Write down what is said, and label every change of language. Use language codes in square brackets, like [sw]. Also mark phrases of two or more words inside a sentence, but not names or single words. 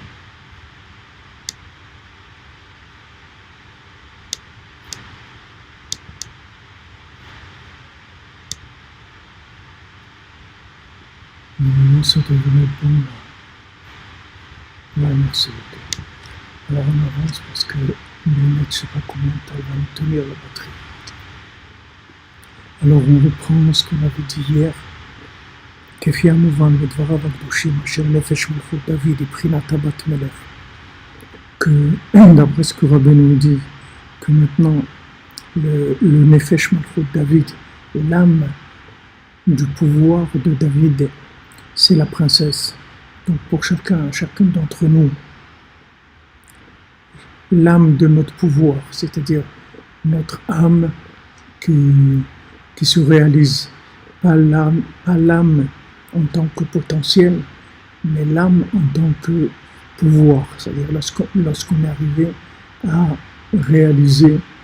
[fr] Normalement, ça devrait être bon là. Ouais, merci beaucoup. Alors on avance parce que le net, je ne sais pas combien de temps va nous tenir la batterie. Alors on reprend ce qu'on avait dit hier. [he] כפי המובן בדבריו הקדושים אשר נפש מלכות דוד היא בחינת הבת מלך. [fr] Que d'après ce que Rabbeinu dit, que maintenant le [he] נפש מלכות דוד, [fr] l'âme du pouvoir de David, c'est la princesse. Donc pour chacun d'entre nous, l'âme de notre pouvoir, c'est-à-dire notre âme qui se réalise, pas l'âme en tant que potentiel, mais l'âme en tant que pouvoir, c'est-à-dire lorsqu'on est arrivé à réaliser